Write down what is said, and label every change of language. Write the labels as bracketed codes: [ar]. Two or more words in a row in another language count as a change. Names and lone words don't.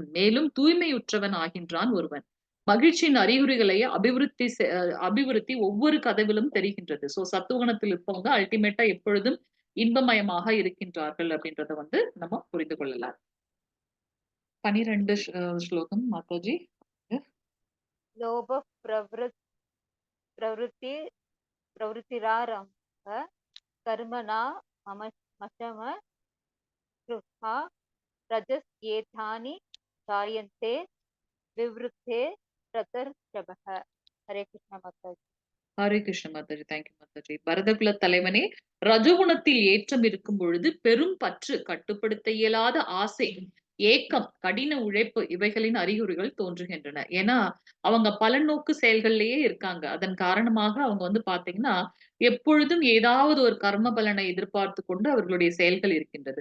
[ta] மேலும் தூய்மையுற்றவன் ஆகின்றான் ஒருவன். மகிழ்ச்சியின் அறிகுறிகளை அபிவிருத்தி ஒவ்வொரு கதவிலும் தெரிகின்றது. சோ சத்துவகுணத்தில் இருப்பவங்க அல்டிமேட்டா எப்பொழுதும் இன்பமயமாக இருக்கின்றார்கள் அப்படின்றத வந்து நம்ம புரிந்து கொள்ளலாம். 12 ஸ்லோகம் மாதாஜி. [sa] लोभ प्रवृत्ति प्रवृत्तिरारम्भ कर्मणा मशम गृहा रजस् एतानि जायन्ते विवृद्धे रतर्षभः. हरे कृष्ण माताजी. [ta] ஹரே கிருஷ்ண மாதாஜி. தேங்க்யூ மாதாஜி. பரதகுல தலைவனே, ரஜோகுணத்தில் ஏற்றம் இருக்கும் பொழுது பெரும் பற்று, கட்டுப்படுத்த இயலாத ஆசை, ஏக்கம், கடின உழைப்பு இவைகளின் அறிகுறிகள் தோன்றுகின்றன. ஏன்னா அவங்க பலநோக்கு செயல்கள்லயே இருக்காங்க. அதன் காரணமாக அவங்க வந்து பாத்தீங்கன்னா எப்பொழுதும் ஏதாவது ஒரு கர்ம பலனை எதிர்பார்த்து கொண்டு அவர்களுடைய செயல்கள் இருக்கின்றது.